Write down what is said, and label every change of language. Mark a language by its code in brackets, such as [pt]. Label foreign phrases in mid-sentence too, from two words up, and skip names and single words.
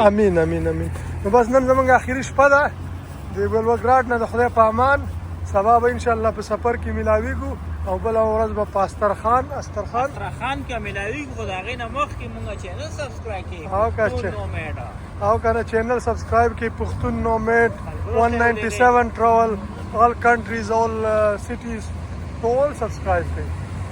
[ps] امین امین امین نو بس نن زمونږ اخیری شپه ده د ولوګراډ نه د خدای په امان سبا به انشاءالله په سفر کې میلاویږو او بله ورځ به په استرخان کې میلاویږو خو د هغې نه مخکې مونږ چینل سبسکرایب کړي او که نه چینل سبسکرایب کړي پښتون نومیډ 197 ټراول [en] all countries all cities [ps] ټول سبسکرایب کړي